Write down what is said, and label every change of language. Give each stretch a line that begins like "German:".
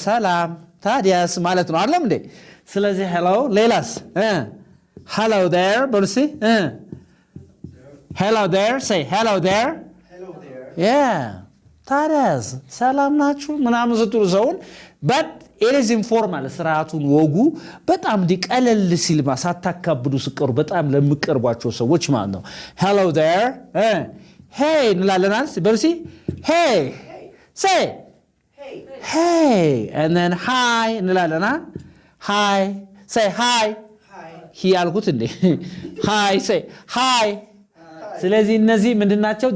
Amharic: ሰላም ታዲያስ ማለት ነው አይደለም እንዴ? ስለዚህ hello ሌላስ hello there በሉሲ
English: hello there say hello there yeah
Amharic: ታዲያስ ሰላም ናችሁ ምናምን ስትሉ ሰውን
English: but it is informal
Amharic: ስርዓቱን ወጉ በጣም ቀለል ሲል ሳታካብዱ ስቀሩ በጣም ለምትቀርቧቸው ሰዎች ማለት ነው።
English: hello there hey
Amharic: እንላለን አይደል?
English: በርሲ hey say hey and then hi
Amharic: እንላለን አይደል?
English: hi say hi he
Amharic: አልኩት እንዴ?
English: hi say hi
Amharic: ስለዚህ እነዚህ ምንድናቸው?